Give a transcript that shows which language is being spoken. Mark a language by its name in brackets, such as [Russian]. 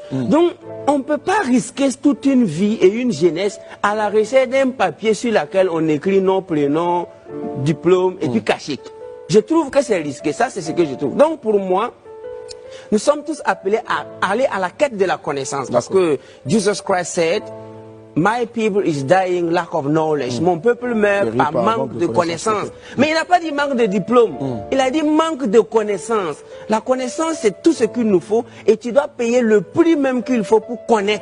[French] Donc, on ne peut pas risquer toute une vie et une jeunesse à la recherche d'un papier sur lequel on écrit nom, prénom, diplôme et puis cachet. Je trouve que c'est risqué, ça c'est ce que je trouve. Donc pour moi, nous sommes tous appelés à aller à la quête de la connaissance. Parce que [English] Jesus Christ said, my people is dying lack of knowledge. [French] Mon peuple meurt par manque de connaissance. Mais il n'a pas dit manque de diplôme. Il a dit manque de connaissance. La connaissance, c'est tout ce qu'il nous faut. Et tu dois payer le prix même qu'il faut pour connaître.